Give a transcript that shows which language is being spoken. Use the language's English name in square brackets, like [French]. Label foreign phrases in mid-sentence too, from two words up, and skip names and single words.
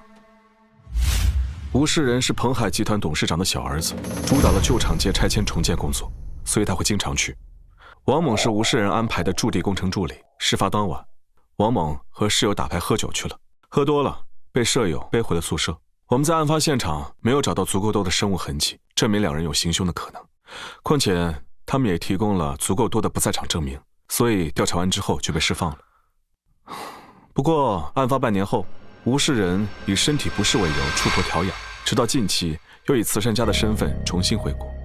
[Chinese] 吳世仁是彭海集團董事長的小兒子，主導了舊廠街拆遷重建工作，所以他會經常去。王猛是吳世仁安排的駐地工程助理。事發當晚，王猛和室友打牌喝酒去了，喝多了被舍友背回了宿舍。我們在案發現場沒有找到足夠多的生物痕跡，證明兩人有行兇的可能。況且他們也提供了足夠多的不在場證明，所以調查完之後就被釋放了。不過案發半年後，吳世仁以身體不適為由出國調養，直到近期又以慈善家的身份重新回國。